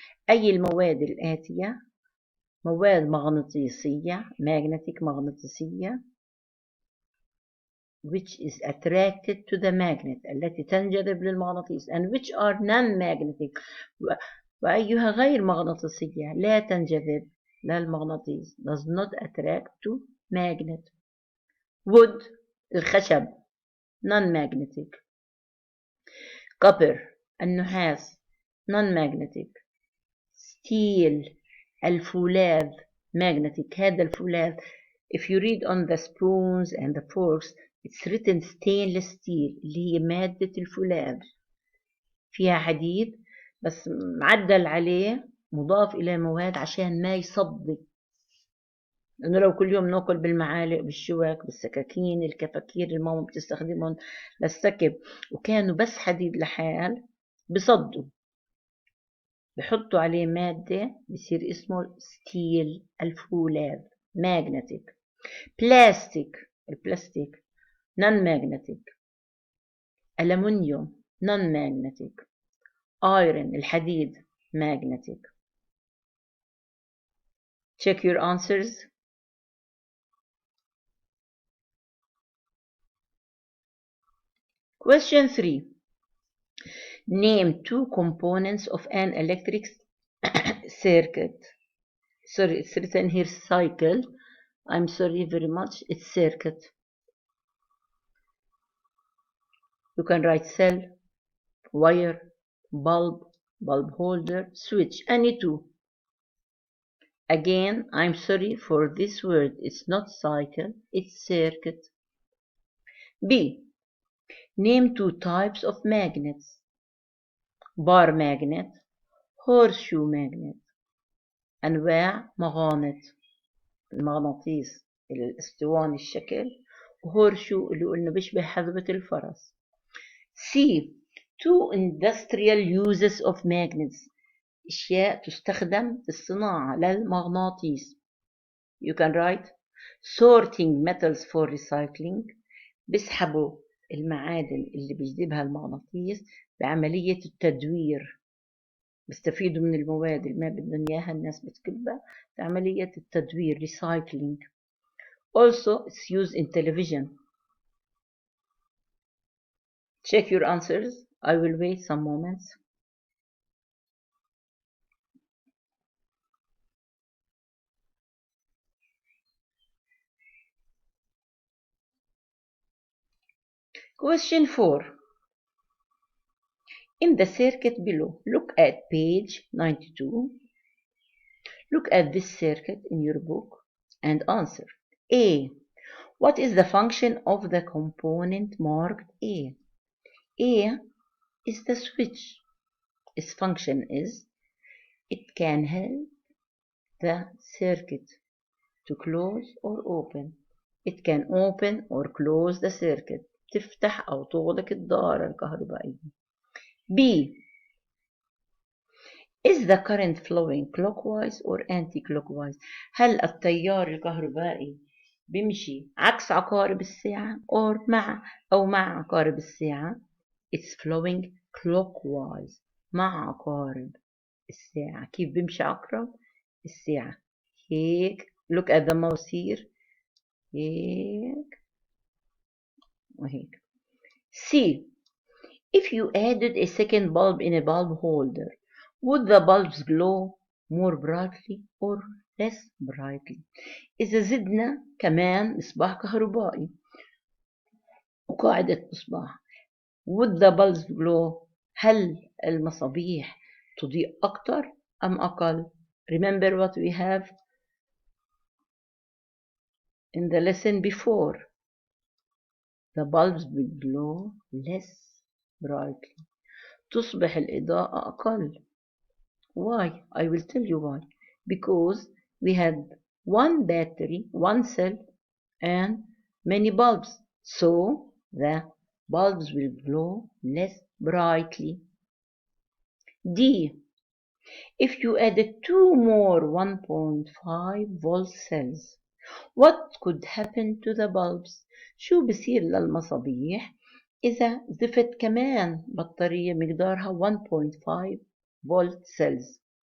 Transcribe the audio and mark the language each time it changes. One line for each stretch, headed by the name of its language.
Arabic: أي المواد الآتية مواد مغناطيسية
English: magnetic
Arabic: مغناطيسية
English: which is attracted to the magnet
Arabic: التي تنجذب للمغناطيس
English: and which are non-magnetic
Arabic: وأيها غير مغناطيسية لا تنجذب للمغناطيس
English: does not attract to magnet. wood الخشب non-magnetic. copper النحاس non-magnetic. steel الفولاذ magnetic.
Arabic: هذا الفولاذ
English: if you read on the spoons and the forks it's written stainless steel
Arabic: اللي هي مادة الفولاذ فيها حديد بس معدل عليه مضاف إلى مواد عشان ما يصدي لأنه لو كل يوم ناكل بالمعالق بالشوك بالسكاكين الكفاكير اللي ماما بتستخدمهم للسكب وكانوا بس حديد لحال بصدوا بحطوا عليه مادة بصير اسمه ستيل الفولاذ magnetic. بلاستيك البلاستيك non-magnetic. ألمنيوم
English: non-magnetic. iron
Arabic: الحديد
English: magnetic. check your answers. Question 3. Name two components of an electric circuit. Sorry, it's written here cycle. I'm sorry very much. It's circuit. You can write cell, wire, bulb, bulb holder, switch, any two. Again, I'm sorry for this word. It's not cycle, it's circuit. B. Name two types of magnets. Bar magnet, horseshoe magnet.
Arabic: أنواع مغانط المغناطيس الاسطواني الشكل وهورشو اللي قلنا بيشبه حذبة الفرس.
English: C. Two industrial uses of magnets.
Arabic: أشياء تستخدم في الصناعة للمغناطيس.
English: You can write sorting metals for recycling.
Arabic: بيسحبوا المعادن اللي بيجذبها المغناطيس بعملية التدوير. بيستفيدوا من المواد اللي ما بدهم إياها الناس بتكبها في عملية التدوير recycling.
English: Also it's used in television. Check your answers. I will wait some moments. Question 4. In the circuit below, look at page 92. Look at this circuit in your book and answer. A. What is the function of the component marked A? A is the switch. Its function is it can help the circuit to close or open. It can open or close the circuit.
Arabic: تفتح أو تغلق الدائرة الكهربائية.
English: B. Is the current flowing clockwise or anti-clockwise?
Arabic: هل التيار الكهربائي بيمشي عكس عقارب الساعة أو مع عقارب الساعة؟
English: It's flowing clockwise
Arabic: مع عقارب الساعة. كيف بيمشي عقرب الساعة؟ هيك.
English: Look at the mouse here.
Arabic: هيك وهيك.
English: C. If you added a second bulb in a bulb holder, would the bulbs glow more brightly or less brightly?
Arabic: إذا زدنا كمان مصباح كهربائي وقاعدة مصباح,
English: would the bulbs glow?
Arabic: هل المصابيح تضيء أكتر أم أقل؟
English: Remember what we have in the lesson before. The bulbs will glow less brightly.
Arabic: تصبح الإضاءة أقل.
English: Why? I will tell you why. Because we had one battery, one cell, and many bulbs. So the bulbs will glow less brightly. D. If you added two more 1.5 volt cells, what could happen to the bulbs?
Arabic: شو بصير للمصابيح إذا ضفت كمان بطارية مقدارها 1.5 volt cells?